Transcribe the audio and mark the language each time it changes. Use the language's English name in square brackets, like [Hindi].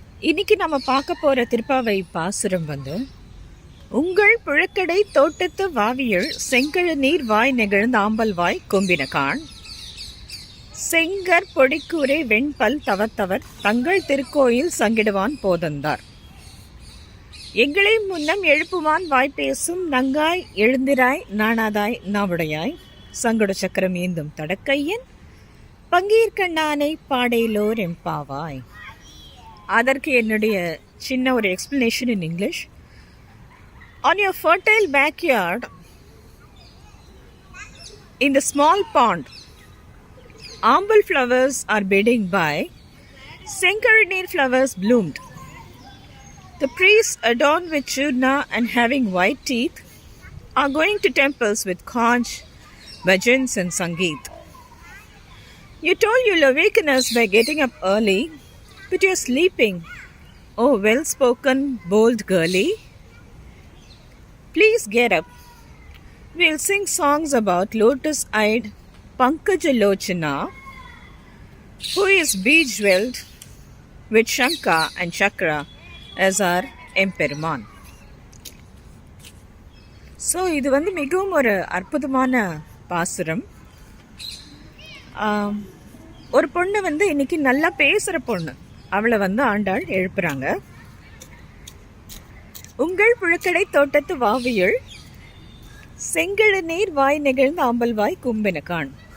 [Tamil] இன்னைக்கு நம்ம பார்க்க போகிற திருப்பாவை பாசுரம் வந்து, உங்கள் புழக்கடை தோட்டத்து வாவியல் செங்கழு நீர் வாய் நெகிழ்ந்த ஆம்பல் வாய் கொம்பினகான் செங்கர் பொடிக்கூரை வெண்பல் தவத்தவர் தங்கள் திருக்கோயில் சங்கிடுவான் போதந்தார் எங்களை முன்னம் எழுப்புவான் வாய்ப்பேசும் நங்காய் எழுந்திராய் நாணாதாய் நாவுடையாய் சங்கடு சக்கரம் ஏந்தும் தடக்கையன் பங்கீர்கண்ணானை பாடையிலோர் எம்பாவாய். அதற்கு என்னுடைய சின்ன ஒரு explanation [English] In English. On your fertile backyard, in the small pond, amble flowers are bedding by, Senkaranir flowers bloomed. The priests adorned with churna and having white teeth are going to temples with conch, bhajans and sangeet. You told you'll awaken us by getting up early, but you're sleeping, oh well-spoken, bold girlie. Please get up. We'll sing songs about lotus-eyed Pankajalochana, who is bejeweled with Shanka and Chakra as our எம்பெருமான். [Tamil] So இது வந்து மிகவும் ஒரு அற்புதமான பாசுரம். ஒரு பொண்ணு வந்து இன்னைக்கு நல்லா பேசுகிற பொண்ணு, அவளை வந்து ஆண்டாள் எழுப்புறாங்க. உங்கள் புழக்கடை தோட்டத்து வாவியுள் செங்கழு நீர் வாய் நெகிழ்ந்த ஆம்பல் வாய் கும்பினகான்.